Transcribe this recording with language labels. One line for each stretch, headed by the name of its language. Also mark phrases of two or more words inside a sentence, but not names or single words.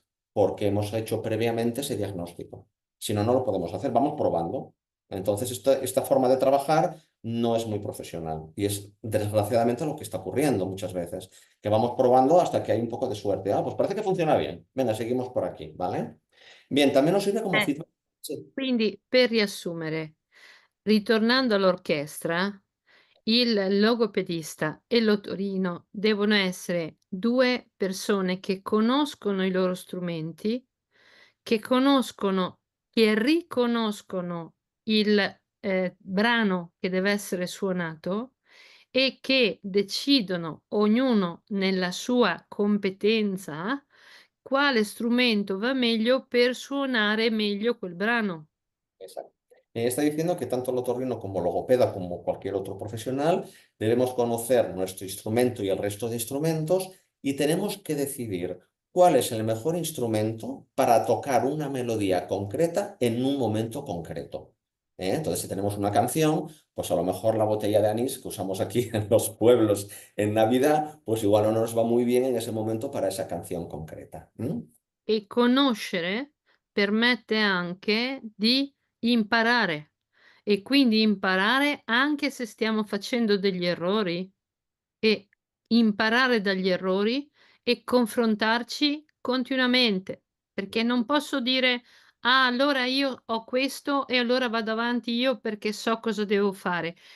Spanish: Porque hemos hecho previamente ese diagnóstico. Si no, no lo podemos hacer, vamos probando. Entonces, esta forma de trabajar no es muy profesional y es desgraciadamente lo que está ocurriendo muchas veces, que vamos probando hasta que hay un poco de suerte. Ah, pues parece que funciona bien. Venga, seguimos por aquí, ¿vale? Bien, también nos sirve como Eh, feedback. Sí,
Italian: quindi per riassumere, ritornando all'orchestra, il logopedista e l'otorino devono essere 2 persone che conoscono i loro strumenti, che conoscono che riconoscono il, brano che deve essere suonato e che decidono, ognuno nella sua competenza, quale strumento va meglio per suonare meglio quel brano.
Spanish: exacto. Está diciendo que tanto el otorrino como logopeda, como cualquier otro profesional, debemos conocer nuestro instrumento y el resto de instrumentos y tenemos que decidir cuál es el mejor instrumento para tocar una melodía concreta en un momento concreto. Entonces, si tenemos una canción, pues a lo mejor la botella de anís que usamos aquí en los pueblos en Navidad, pues igual no nos va muy bien en ese momento para esa canción concreta.
Italian: E conoscere permette anche di imparare e quindi imparare anche se stiamo facendo degli errori e imparare dagli errori e confrontarci continuamente, perché non posso dire: "Ah, allora io ho questo e allora vado avanti io perché so cosa devo fare."